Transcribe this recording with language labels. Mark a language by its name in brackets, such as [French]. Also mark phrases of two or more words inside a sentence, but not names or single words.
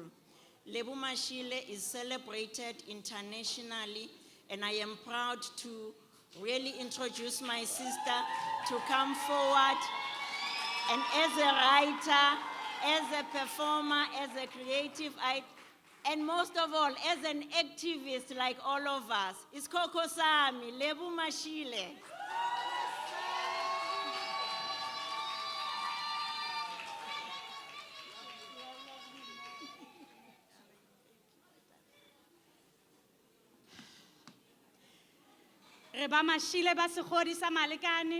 [English] Lebu Mashile is celebrated internationally, and I am proud to really introduce my sister to come forward. And as a writer, as a performer, as a creative, and most of all, as an activist like all of us, is Koko Sami, Lebu Mashile. [Northern Sotho] Reba Mashile ba segodi sa malekane.